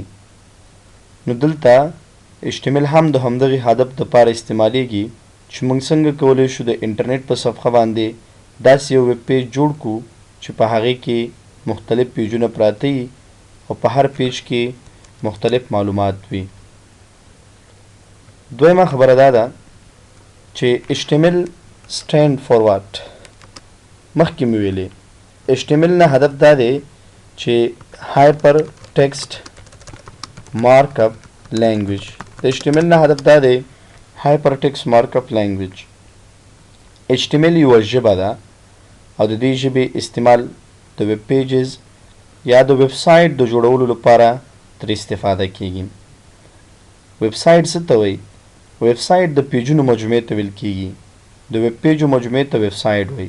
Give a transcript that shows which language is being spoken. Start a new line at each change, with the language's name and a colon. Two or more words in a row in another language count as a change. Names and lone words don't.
Pashto: نو دلته HTML هم د همدغې هدف دپاره استعمالیږي چې موږ څنګه کولی شو د انټرنیټ په صفحه باندې داسې یو
English: web page
Pashto: جوړ کړو چې په هغې کې مختلف پیجونه پراته وي او په هر پیج کې مختلف معلومات وي. دویمه خبره دا ده چې
English: HTML stand for what.
Pashto: مخکې مې ویلې HTML نه هدف دا دی چې
English: hypertext markup language.
Pashto: د HTML نه هدف دا دی
English: hypertext markup language.
Pashto: HTML یوه ژبه ده او د دې ژبې استعمال د
English: web pages
Pashto: یا د
English: web site
Pashto: د جوړولو لپاره ترې استفاده کیږي.
English: web site
Pashto: څه ته وایي؟
English: web site
Pashto: د پیجونو مجموعې ته ویل کیږي. د
English: web pages
Pashto: مجموعې ته
English: web site
Pashto: وایي.